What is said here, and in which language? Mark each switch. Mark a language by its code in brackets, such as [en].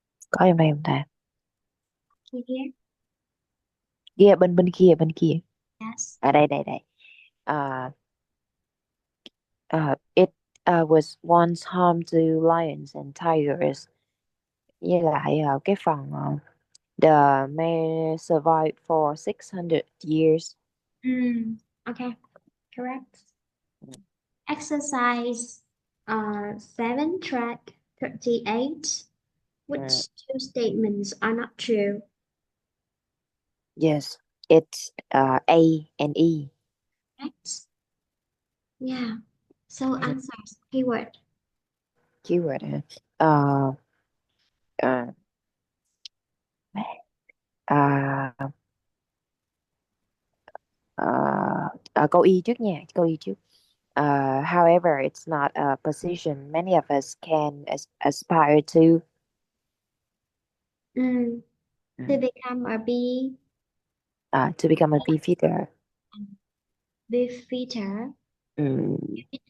[vi] Có em đây không ta? [en] Can you hear? [vi] Kia, bên kia. [en] Yes. [vi] À, đây. [en] Uh, it was once home to lions and tigers. [vi] Với lại cái phần [en] the may survive for 600 years. Okay, correct. Exercise 7, track 38. Mm, Which two statements are not true? yes, it's A and E. Correct. Yeah. So Mm, answers, keyword. keyword. [vi] Uh, uh, uh, câu Y trước nha, câu Y trước. [en] However, it's not a position many of us can aspire to. Mm. To Mm. become a bee, To become a beefeater. beef feeder, Mm.